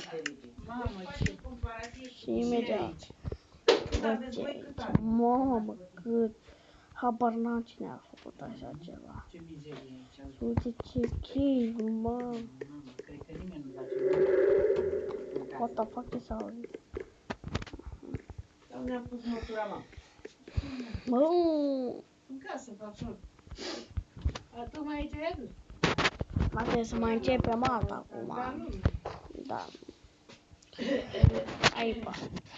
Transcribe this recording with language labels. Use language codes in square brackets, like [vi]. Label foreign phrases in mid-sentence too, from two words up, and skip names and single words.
[ro] Mamă, ce și imediat văd ce aici. Mamă, cât habar n-am cine a făcut așa ceva. Ce mizerie aici. Și uite ce chei, mamă. Mamă, cred că nimeni nu face [en] What the fuck is all? [ro] Dar ne-am pus măsura, mă. Bă, În casă, fac A, tu mai aici ai adus? mai trebuie să mai începem alta acum. Da, nu. Da. Aipa.